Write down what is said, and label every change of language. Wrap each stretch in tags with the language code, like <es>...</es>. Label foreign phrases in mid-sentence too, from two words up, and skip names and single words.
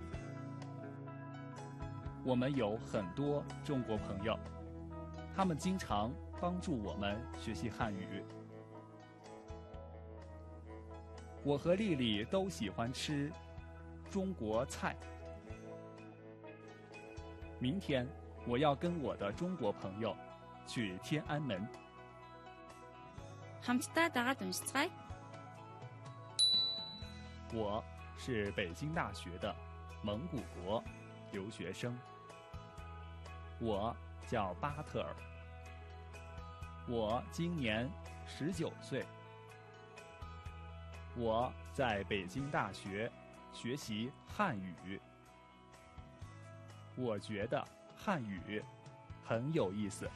<zh>我们有很多中国朋友，他们经常帮助我们学习汉语。我和丽丽都喜欢吃中国菜。明天我要跟我的中国朋友去天安门。</zh> <mn>хамтдаа дагаад уншицгаая.</mn> <zh>我是北京大学的蒙古国留学生，我叫巴特尔，我今年19岁，我在北京大学学习汉语，我觉得汉语很有意思。</zh>